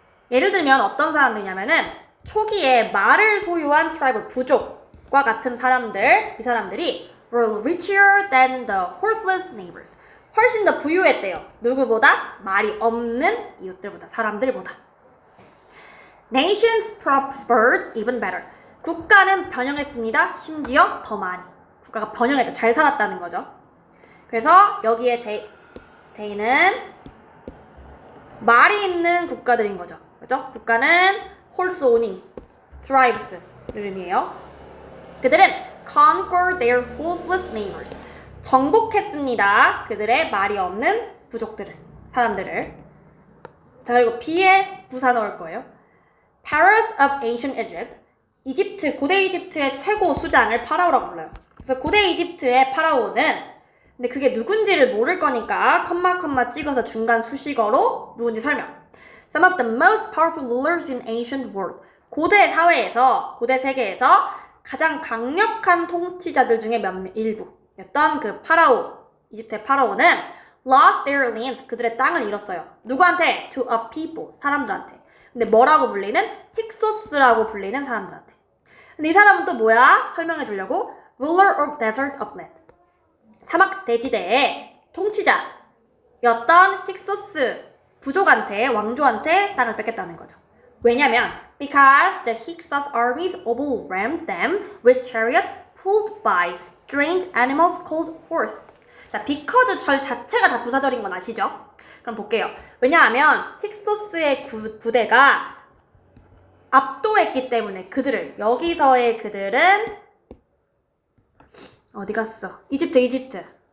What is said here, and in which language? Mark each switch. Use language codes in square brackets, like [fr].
[ko] 예를 들면 어떤 사람들이냐면은 초기에 말을 소유한 트라이브 부족과 같은 사람들, 이 사람들이 [en] were richer than the horseless neighbors. [ko] 훨씬 더 부유했대요. 누구보다? 말이 없는 이웃들보다, 사람들보다. [en] Nations prospered even better. [ko] 국가는 번영했습니다. 심지어 더 많이. 국가가 번영했다. 잘 살았다는 거죠. 그래서 여기에 they는 말이 있는 국가들인 거죠. 그죠? 국가는 [en] horse owning tribes [ko] 이름이에요. 그들은 [en] conquered their horseless neighbors. [ko] 정복했습니다. 그들의 말이 없는 부족들을, 사람들을. 자, 그리고 B에 부사 넣을 거예요. [en] Pharaohs of ancient Egypt. [ko] 이집트, 고대 이집트의 최고 수장을 파라오라고 불러요. 그래서 고대 이집트의 파라오는, 근데 그게 누군지를 모를 거니까 컴마 찍어서 중간 수식어로 누군지 설명. [en] Some of the most powerful rulers in ancient world. [ko] 고대 사회에서, 고대 세계에서 가장 강력한 통치자들 중에 일부였던 그 파라오, 이집트의 파라오는 [en] lost their lands, [ko] 그들의 땅을 잃었어요. 누구한테? [en] To a people, [ko] 사람들한테. 근데 뭐라고 불리는? 힉소스라고 불리는 사람들한테. 근데 이 사람은 또 뭐야? 설명해 주려고 [en] ruler of desert upland. [ko] 사막 대지대의 통치자였던 힉소스 부족한테, 왕조한테 땅을 뺏겼다는 거죠. 왜냐면 [en] because the Hyksos armies overwhelmed them with chariot pulled by strange animals called horse. [ko] 자, because 절 자체가 다 부사절인 건 아시죠? 그럼 볼게요. 왜냐하면 힉소스의 부대가 압도했기 때문에 그들을, 여기서의 그들은 어디 갔어? 이집트.